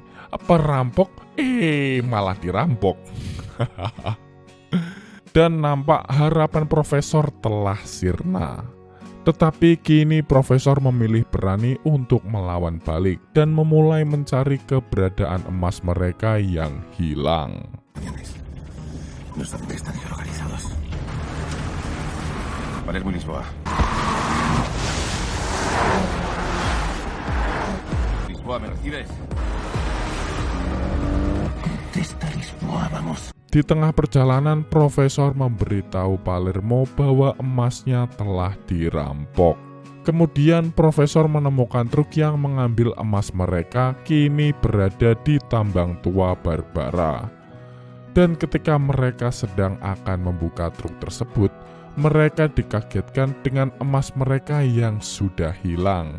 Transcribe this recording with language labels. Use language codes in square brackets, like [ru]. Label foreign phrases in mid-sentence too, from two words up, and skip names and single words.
[id] Perampok malah dirampok. Dan nampak harapan profesor telah sirna. Tetapi kini profesor memilih berani untuk melawan balik dan memulai mencari keberadaan emas mereka yang hilang. [es] No sé dónde están geolocalizados. Palermo y Lisboa. Lisboa, ¿me recibes? Contesta Lisboa, vamos. [id] Di tengah perjalanan, profesor memberitahu Palermo bahwa emasnya telah dirampok. Kemudian profesor menemukan truk yang mengambil emas mereka kini berada di tambang tua Barbara. Dan ketika mereka sedang akan membuka truk tersebut, mereka dikagetkan dengan emas mereka yang sudah hilang.